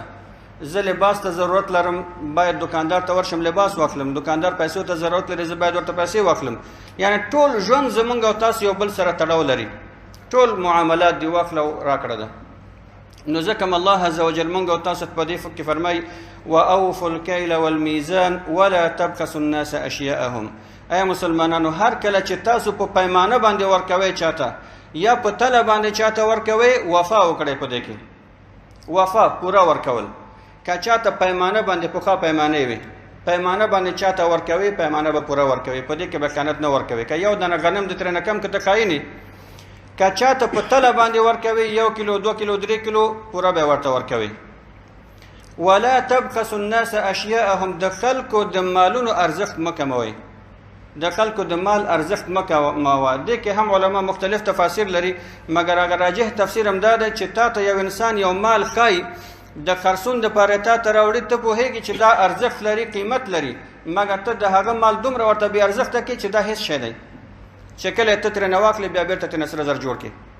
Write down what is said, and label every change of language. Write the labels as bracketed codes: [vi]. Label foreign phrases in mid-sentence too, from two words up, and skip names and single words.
[ps] زه لباس ته ضرورت لرم، باید دکاندار ته ورشم لباس واخلم، دکاندار پیسو ته ضرورت لري، زه باید ورته پیسې واخلم. یعنی ټول ژوند زمونږ او تاسو یو بل سره تړاو لري، ټول معاملات دی واخله او راکړه ده. نو ځکه الله [ar] عز وجل [ps] مونږ او تاسو په دې کې فرمایي [ar] واوفوا الکیل والمیزان ولا تبخسوا الناس اشیاءهم. [ps] ای مسلمانانو، هر کله چې تاسو په پیمانه باندې ورکوي چاته یا په تله باندې چاته ورکوي، وفا وکړئ. په دې کې وفا پورا ورکول. که چاته پیمانه باندې پخوا پیمانه وي، پیمانه باندې چاته ورکوي، پیمانه به پورا ورکوي، په دې کې به خیانت نه ورکوي. که یو دانه غنم د ترې نه کم که ته خاینې، که چاته په تله باندې ورکوي 1 کیلو 2 کیلو 3 کیلو پورا به ورته ورکوي. [ar] ولا تبخسوا الناس اشیاءهم، [ps] د خلکو د مالونو ارزښت مه کموئ، د خلکو د مال ارزښت مه کموه. دې کې هم علما مختلف تفاسیر لري، مګر هغه راجح تفسیر هم دا دی چې تا ته یو انسان یو مال ښایي، د خرڅون دپاره تا ته راوړي، ته پوهېږي چې دا ارزښت لري، قیمت لري، مګر ته د هغه مال دومره ورته بې ارزښته کړي چې دا هېڅ شی دی، چې کله ته ترې نه واخلې بیا بېرته ترې نه سره زر جوړ کړې.